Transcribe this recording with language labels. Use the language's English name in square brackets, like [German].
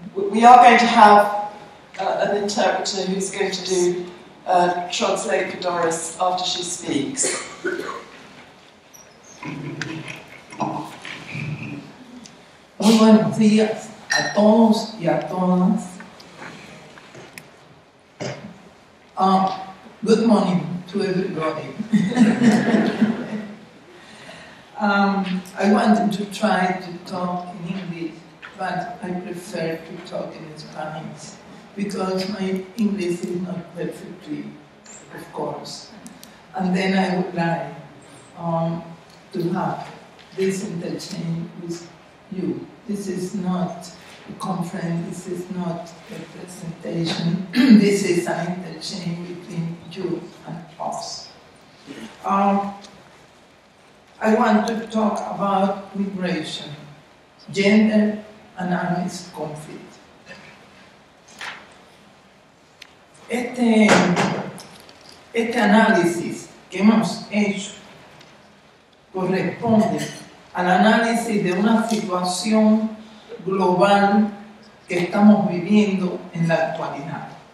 [English] We are going to have an interpreter who's going to do translate for Dorys after she speaks. [Spanish] Muy buenos días a todos y a todas. [English] Good morning to everybody. I wanted to try to talk in English, but I prefer to talk in Spanish because my English is not perfectly, of course. And then I would like to have this interchange with you. This is not a conference, this is not a presentation, this is an interchange between you and us. I want to talk about migration, gender and armed conflict. [Spanish] Este análisis que hemos hecho corresponde al análisis de una situación global que estamos viviendo en la actualidad.